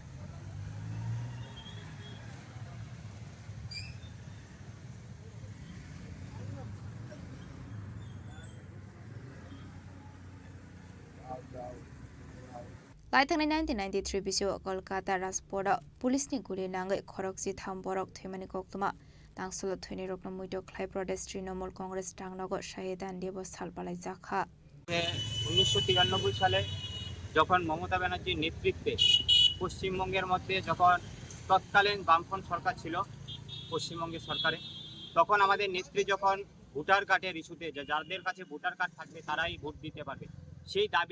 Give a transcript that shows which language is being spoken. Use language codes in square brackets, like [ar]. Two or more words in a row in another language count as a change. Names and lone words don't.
[trp] Laithang 1993 bisu Kolkata Raspora Police ni guli nangai khorokji tham borok themani koktuma tangsolo thuni rokna muido Khlai Pradesh Trinamool Congress Tangnago Shahidan Diwas Salbalai Zakha [bn] 1993 সালে যখন মমতা ব্যানার্জির নেতৃত্বে পশ্চিমবঙ্গের মধ্যে যখন তৎকালীন বামফ্রন্ট সরকার ছিল পশ্চিমবঙ্গের সরকারে তখন আমাদের নেত্রী যখন ভোটার কার্ডের ইস্যুতে যাদের কাছে ভোটার কার্ড থাকবে তারাই ভোট দিতে পারবে সেই দাবি